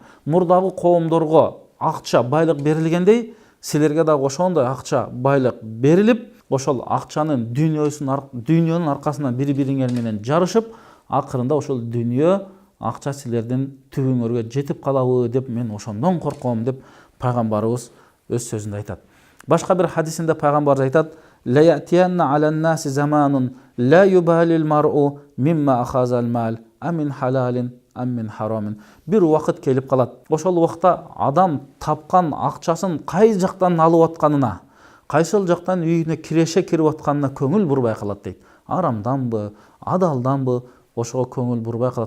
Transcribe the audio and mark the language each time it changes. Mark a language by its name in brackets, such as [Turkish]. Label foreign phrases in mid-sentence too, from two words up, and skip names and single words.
[Kyrgyz] Мурдагы коомдорго акча, байлык берилгендей, силерге дагы ошондой акча, байлык берилип, ошол акчанын дүйнөнүн аркасынан бири-бириңер менен жарышып, акырында ошол дүйнө, акча силердин түбүңөргө жетип калабы деп мен ошондон корком деп пайгамбарыбыз өз сөзүндө айтат. Башка бир хадисинде пайгамбар айтат: [Arabic] "ليأتين على الناس زمان لا يبالي المرء مما أخذ المال أمن حلال أم من حرام." [Kyrgyz] Бир убакыт келип калат. Ошол убакта адам тапкан акчасын кай жактан алып атканына, кайсыл жактан үйүнө киреше кирип атканына көңүл бурбай калат дейт. Арамданбы, адалданбы, ошого көңүл бурбай калат.